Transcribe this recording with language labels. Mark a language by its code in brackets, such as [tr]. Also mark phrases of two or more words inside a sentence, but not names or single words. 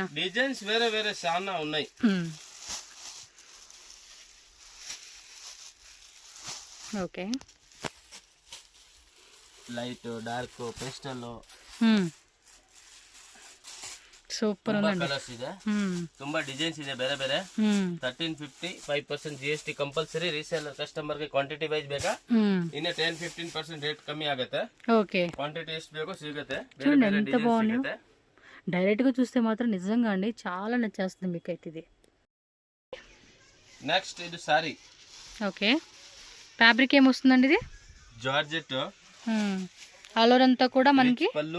[te] డిజైన్స్ వేరే వేరే చాలా ఉన్నాయి. ఓకే, [en] light, dark, pastel. [te] ಸೂಪರ್ ఉందండి [kn] ಕಲರ್ಸ್ ಇದೆ ತುಂಬಾ ಡಿಸೈನ್ಸ್ ಇದೆ ಬೇರೆ ಬೇರೆ 1350 5% [en] GST compulsory reseller customer [kn] ಗೆ [en] quantity wise [kn] ಬೇಕಾ ಇನ್ನ 10-15% ರೇಟ್ ಕಮ್ಮಿ ಆಗುತ್ತೆ [te] ఓకే [kn] క్వాంటిటీ ಎಷ್ಟು ಬೇಕೋ ಸಿಗುತ್ತೆ [te] చూడండి ఎంత బాగుంది డైరెక్ట్ గా చూస్తే మాత్రం నిజంగా అండి చాలా నచ్చేస్తుంది మీకు అయితే ఇది నెక్స్ట్ ఇది సారీ ఓకే ఫ్యాబ్రిక్ ఏం వస్తుందండి ఇది జార్జెట్ [en] all over [te] అంతా కూడా మనకి పల్లు